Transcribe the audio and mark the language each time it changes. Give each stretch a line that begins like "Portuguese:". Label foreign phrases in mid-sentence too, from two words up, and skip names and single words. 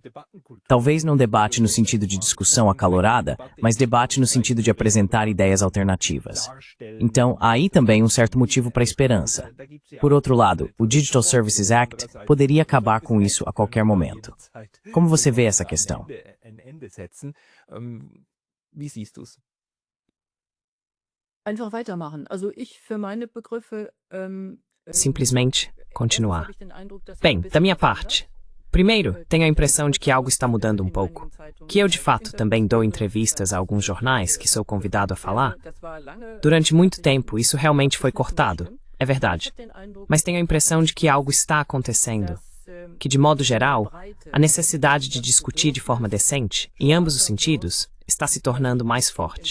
Portuguese: Talvez não debate no sentido de discussão acalorada, mas debate no sentido de apresentar ideias alternativas. Então, há aí também um certo motivo para a esperança. Por outro lado, o Digital Services Act poderia acabar com isso a qualquer momento. Como você vê essa questão?
German: Wie siehst du's? Einfach weitermachen. Also ich für meine Begriffe,
Portuguese: Simplesmente continuar.
German: habe ich den Eindruck, dass
Portuguese: Bem,
German: ein
Portuguese: da
German: bisschen
Portuguese: minha
German: verändert.
Portuguese: parte. Primeiro, tenho a impressão de que algo está mudando um pouco. Que eu, de fato, também dou entrevistas a alguns jornais que sou convidado a falar. Durante muito tempo, isso realmente foi cortado. É verdade. Mas tenho a impressão de que algo está acontecendo. Que, de modo geral, a necessidade de discutir de forma decente, em ambos os sentidos, está se tornando mais forte.